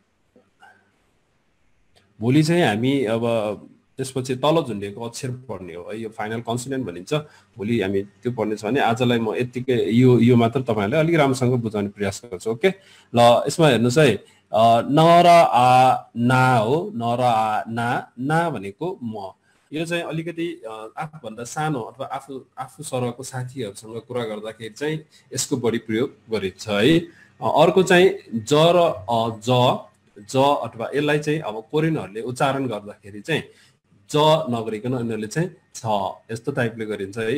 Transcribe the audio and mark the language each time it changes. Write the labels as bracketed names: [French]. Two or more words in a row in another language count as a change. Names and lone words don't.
[Nepali] भोलि चाहिँ हामी अब त्यसपछि तल झुन्डिएको अक्षर पढ्ने हो है, यो [English] final consonant [Nepali] भनिन्छ। भोलि हामी त्यो पढ्ने छ भने आजलाई म यतिकै यो मात्र तपाईँहरूले अलिक राम्रोसँग बुझाउने प्रयास गर्छु। ओके, ल यसमा हेर्नुहोस् है, न र आ ना हो, न र आ ना भनेको म। यो चाहिँ अलिकति आफूभन्दा सानो अथवा आफू सरहको साथीहरूसँग कुरा गर्दाखेरि चाहिँ यसको बढी प्रयोग गरिन्छ है। अर्को चाहिँ ज र ज अथवा यसलाई चाहिँ अब कोरियनहरूले उच्चारण गर्दाखेरि चाहिँ ज नगरिकन उनीहरूले चाहिँ छ यस्तो टाइपले गरिन्छ है।